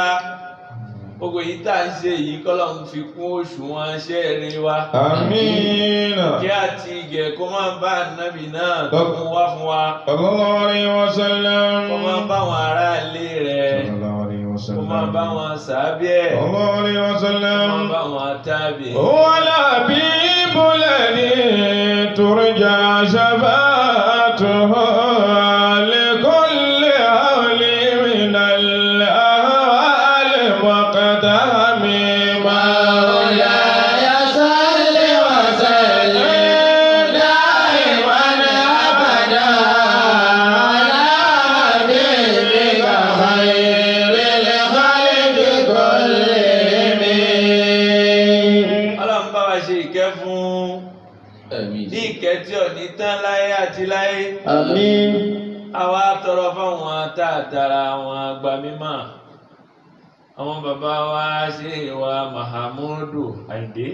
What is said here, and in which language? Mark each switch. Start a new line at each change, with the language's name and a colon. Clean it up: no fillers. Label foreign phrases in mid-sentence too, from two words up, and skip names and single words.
Yoruba: Gbogbo yìí tá à ń ṣe yìí kọ́lọ́hún fi kún òṣùwọ̀n iṣẹ́ rere wa. Àmín. Kí àti ìgẹ̀ kó máa bá Nábì náà tó mú wá fún wa.
Arabic: صلى الله عليه وسلم.
Yoruba: Kó máa bá àwọn ará ilé rẹ̀.
Arabic: صلى الله عليه و
Yoruba: Kó
Arabic: sallam.
Yoruba: máa bá àwọn sàábí ẹ̀.
Arabic: صلى الله عليه و
Yoruba: Kó
Arabic: sallam.
Yoruba: máa bá àwọn tábì.
Arabic: هو الحبيب الذي ترجى شفاعته لكل هول من الأهوال مقدم مولاي صل وسلم دائما أبدا على حبيبك خير الخلق كلهم.
Yoruba: Ọlọ́run bá wa ṣe ìkẹ́ fún Àmín. ní ìkẹ́ tí ò ní tán láyé àti láyé. Àmín. Àwa tọrọ fáwọn tààtàrà àwọn àgbà mímọ́. Àwọn bàbá wa ṣe wa Mahamudu Àyìndé.